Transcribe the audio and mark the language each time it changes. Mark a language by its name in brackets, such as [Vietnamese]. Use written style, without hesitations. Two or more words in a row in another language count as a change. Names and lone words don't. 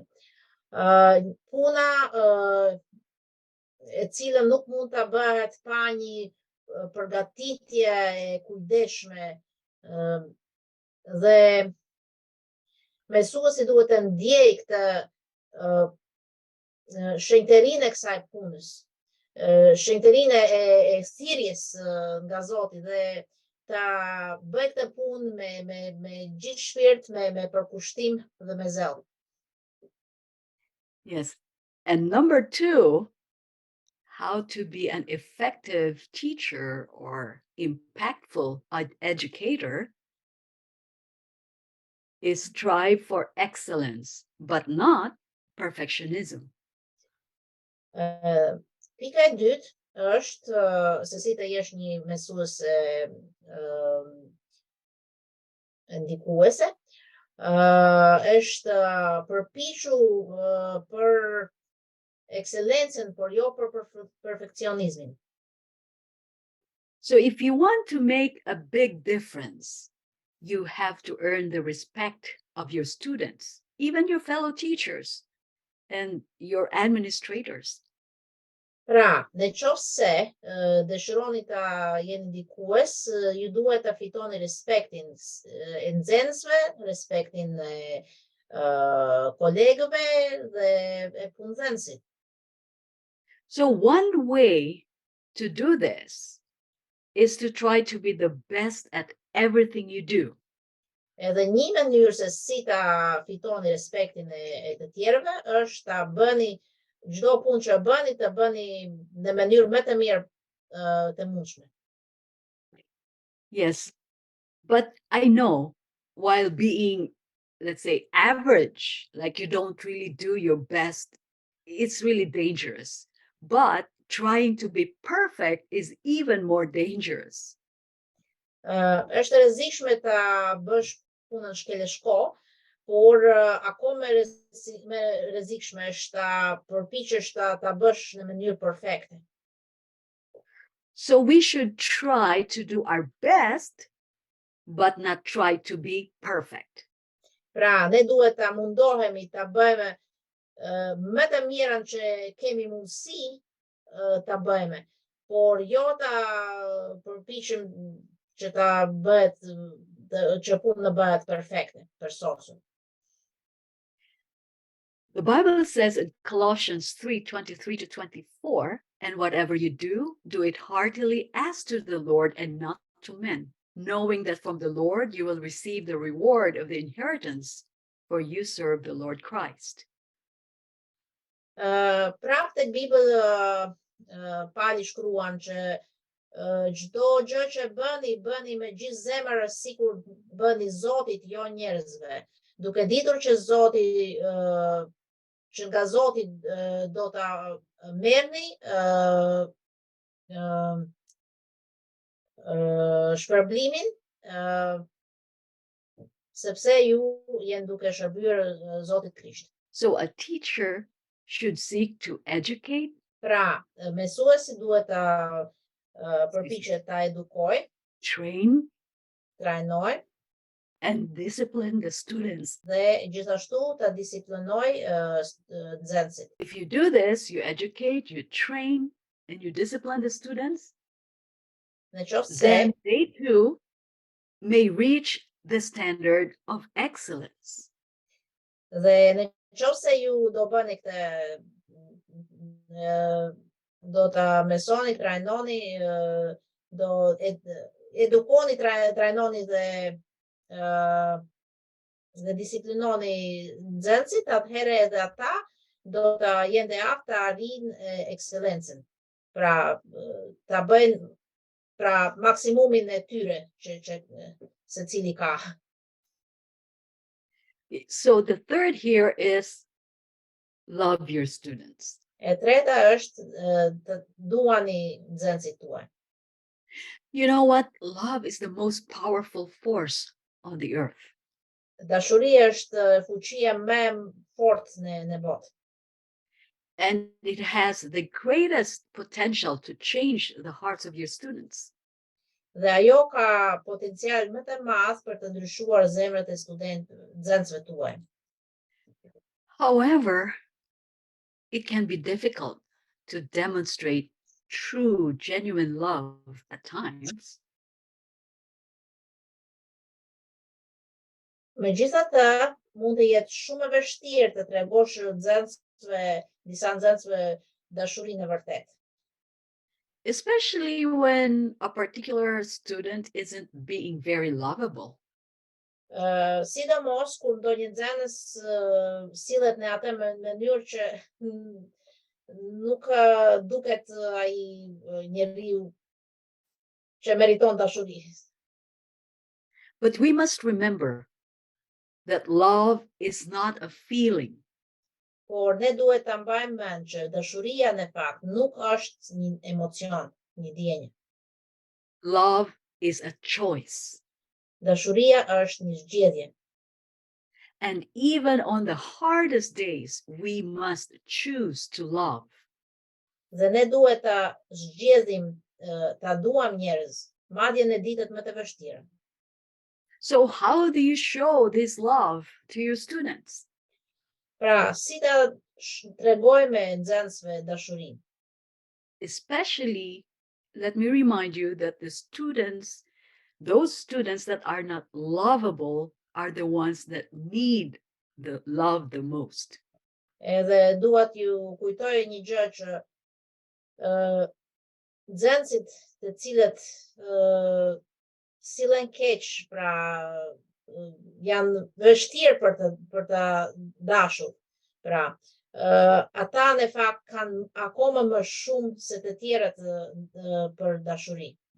[Albanian] Puna e cilën nuk mund ta bëhet pa një përgatitje e kujdesshme dhe mësuesi duhet të ndjejë këtë shenjtërinë e kësaj punës, shenjtërinë e thirrjes nga Zoti dhe ta bëj këtë punë me gjithë shpirt, me përkushtim dhe me zell. [English] Yes. And number 2, how to be an effective teacher or impactful educator is strive for excellence, but not perfectionism. [Albanian] Pika e dytë është se si të jesh një mësues ndikuese, është përpiqu për ekselencën, por jo për perfekcionizmin. [English] So if you want to make a big difference, you have to earn the respect of your students, even your fellow teachers and your administrators. [Albanian] Pra, në qoftë se dëshironi ta jeni ndikues, ju duhet ta fitoni respektin e nxënësve, respektin e kolegëve dhe e punëdhënësit. [English] So one way to do this is to try to be the best at everything you do. [Albanian] Edhe një mënyrë se si ta fitoni respektin e të tjerëve është ta bëni çdo punë që bëni, të bëni në mënyrë më të mirë të mundshme. [English] Yes, but I know while being, let's say, average, like you don't really do your best, it's really dangerous. But trying to be perfect is even more dangerous. [Albanian] Është e rrezikshme ta bësh punën shkeleshko, por akoma më rrezikshme është ta përpiqesh ta bësh në mënyrë perfekte. [English] So we should try to do our best, but not try to be perfect. [Albanian] Pra, ne duhet ta mundohemi ta bëjmë më të mirën që kemi mundësi ta bëjmë, por jo ta përpiqem që ta bëhet që punë bëhet perfekte, përsosur. [English] The Bible says in Colossians 3:23-24, and whatever you do, do it heartily as to the Lord and not to men, knowing that from the Lord you will receive the reward of the inheritance, for you serve the Lord Christ. [Albanian] Prapë tek Bibël Pali shkruan që çdo gjë që bëni me gjithë zemër sikur bëni Zotit, jo njerëzve, duke ditur që Zoti që nga Zoti do ta merrni shpërblimin, sepse ju jeni duke shërbyer Zotit Krisht. [English] So a teacher should seek to educate, [Albanian] Pra, mësuesi duhet ta përpiqet ta edukoj, [English] train, [Albanian] trajnoj [English] and discipline the students. [Albanian] dhe gjithashtu ta disiplinoj nxënësit. [English] If you do this, you educate, you train, and you discipline the students, [Albanian] Në qoftë se [English] then they too may reach the standard of excellence. [Albanian] dhe në qoftë se ju do bëni këtë do ta mësoni, trajnoni, do edukoni, trajnoni dhe disiplinoni nxënësit, atëherë edhe ata do ta jenë të aftë të arrijnë ekselencën. Pra, ta bëjnë pra maksimumin e tyre që secili ka. [English] So the third here is love your students. [Albanian] E treta është të duani nxënësit tuaj. [English] You know what? Love is the most powerful force on the earth. [Albanian] Dashuria është fuqia më e fortë në botë. [English] And it has the greatest potential to change the hearts of your students. [Albanian] Dhe ajo ka potencial më të madh për të ndryshuar zemrat e nxënësve tuaj. [English] However, it can be difficult to demonstrate true, genuine love at times. [Albanian] Megjithatë, mund të jetë shumë e vështirë të tregosh disa nxënësve dashurinë e vërtetë. [English] Especially when a particular student isn't being very lovable. [Albanian] Sidomos kur ndonjë nxënës sillet në atë mënyrë që nuk duket ai njeriu që meriton dashuri. [English] But we must remember that love is not a feeling. [Albanian] Por ne duhet ta mbajmë mend që dashuria në fakt nuk është një emocion, një ndjenjë. [English] Love is a choice. [Albanian] Dashuria është një zgjedhje. [English] And even on the hardest days, we must choose to love. [Albanian] Dhe ne duhet ta zgjedhim ta duam njerëz, madje në ditët më të vështira. [English] So how do you show this love to your students? [Albanian] Pra, si ta tregojmë nxënësve dashurinë? [English] Especially, let me remind you that those students that are not lovable are the ones that need the love the most. [Albanian] Edhe dua t'ju kujtoj një gjë që nxënësit të cilët sillen keq, pra janë vështirë për të dashur. Pra, ata në fakt kanë akoma më shumë se të tjerët për dashuri.